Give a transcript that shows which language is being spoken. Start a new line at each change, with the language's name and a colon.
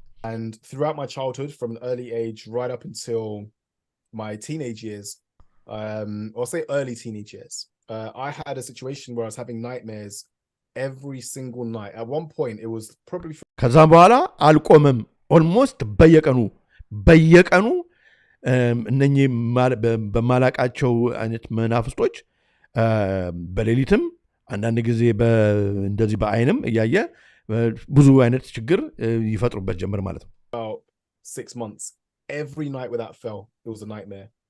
English: And throughout my childhood, from an early age right up until my teenage years, or say early teenage years, I had a situation where I was having nightmares every single night. At one point, it was probably...
Amharic: ከዛም በኋላ አልቆመም። ኦልሞስት በየቀኑ እነኚህ በማላቃቸው አይነት መናፍስቶች በሌሊትም አንዳንድ ጊዜ እንደዚህ በአይንም እያየ ብዙ አይነት ችግር ይፈጥሩበት ጀመር ማለት ነው።
English: About 6 months, every night without fail, it was a nightmare.